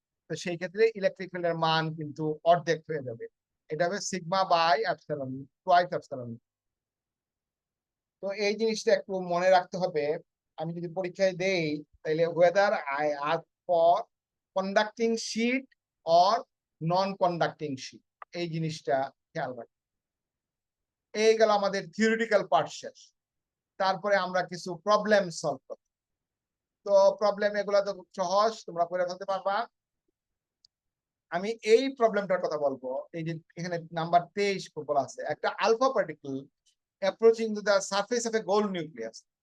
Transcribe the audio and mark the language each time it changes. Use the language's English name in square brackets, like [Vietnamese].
[Bangla] তো সেই ক্ষেত্রে ইলেকট্রিক ফিল্ডের মান কিন্তু অর্ধেক হয়ে যাবে, এটা হবে sigma by epsilon, twice epsilon. তো এই জিনিসটা একটু মনে রাখতে হবে। আমি যদি পরীক্ষায় দেই তাহলে [English] whether I ask for conducting sheet or non conducting sheet, [Bangla] এই জিনিসটা খেয়াল রাখবে। এই গেল আমাদের থিওরিটিক্যাল পার্ট শেষ। তারপরে আমরা কিছু প্রবলেম সলভ করব। তো প্রবলেম এগুলা তো খুব সহজ, তোমরা করে ফেলতে পারবা। আমি এই প্রবলেমটার কথা বলবো, এই যে এখানে নাম্বার 23 বলা আছে, একটা alpha particle approaching to the surface of a gold nucleus.